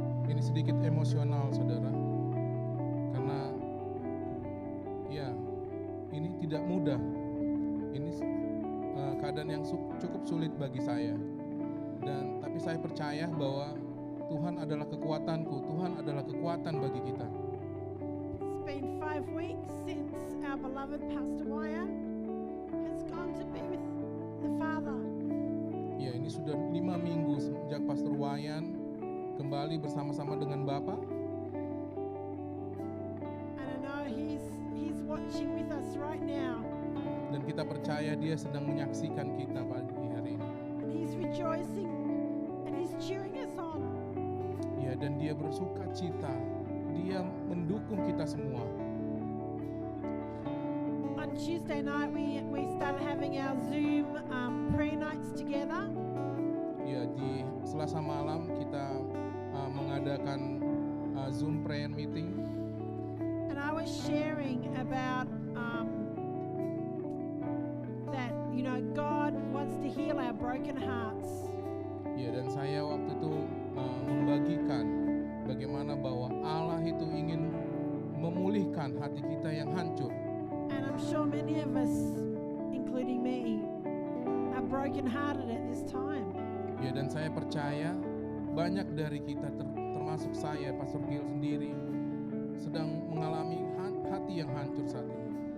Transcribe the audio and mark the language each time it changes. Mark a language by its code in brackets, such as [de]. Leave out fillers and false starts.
[id] Ini sedikit emosional, saudara, karena ya ini tidak mudah. Ini keadaan yang cukup sulit bagi saya. Tapi saya percaya bahwa Tuhan adalah kekuatanku. Tuhan adalah kekuatan bagi kita. [en] It's been 5 weeks since our beloved Pastor Wayan has gone to be with the Father. [id] Ya, ini sudah 5 minggu sejak Pastor Wayan kembali bersama-sama dengan Bapa. [en] And I know he's watching with us right now. [id] Dan kita percaya dia sedang menyaksikan kita pagi hari ini. [en] And he's rejoicing and he's cheering us on. [id] Ya, dan dia bersuka cita. Dia mendukung kita semua. [en] On Tuesday night we started having our Zoom prayer nights together. [id] Ya, di Selasa malam kita mengadakan Zoom prayer meeting. [en] And I was sharing about that, you know, God wants to heal our broken hearts. [id] Ya, dan saya waktu itu membagikan bagaimana bahwa Allah itu ingin memulihkan hati kita yang hancur. [en] And I'm sure many of us, including me, are broken hearted at this time. [id] Ya, dan saya percaya banyak dari kita termasuk saya, Pastor Gil sendiri, sedang mengalami hati yang hancur saat ini.